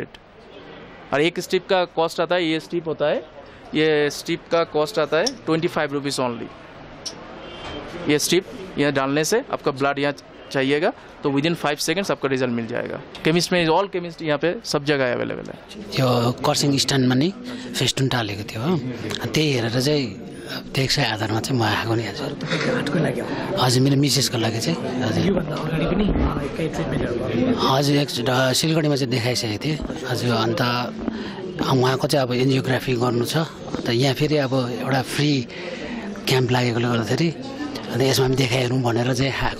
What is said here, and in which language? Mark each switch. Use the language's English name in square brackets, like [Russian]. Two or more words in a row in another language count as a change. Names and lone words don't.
[Hindi] और एक स्ट्रिप का कॉस्ट आता है, ये स्ट्रिप होता है, ये स्ट्रिप का कॉस्ट आता है 25 [English] rupees only. [Hindi] ये स्ट्रिप यहाँ डालने से आपका ब्लड यहाँ चाहिएगा तो [English] within 5 seconds [Hindi] आपका रिजल्ट मिल जाएगा। केमिस्ट में [English] all chemist [Hindi] यहाँ पे सब जगह अवेलेबल है। [Nepali] यो कर्सिङ स्ट्यान्डमा नै फेस्टुन टालेको थियो हो, त्यही हेरेर चाहिँ त्यसै आधारमा चाहिँ म आएको नि हजुर। मेरो मिसेसको लागि चाहिँ हजुर सिलगढीमा चाहिँ देखाइसकेको थिएँ हजुर। अन्त उहाँको चाहिँ अब एन्जियोग्राफी गर्नु छ, अन्त यहाँ फेरि अब एउटा [English] free camp [Nepali] लागेकोले गर्दाखेरि अन्त यसमा हामी देखाइहेरौँ भनेर चाहिँ आएको।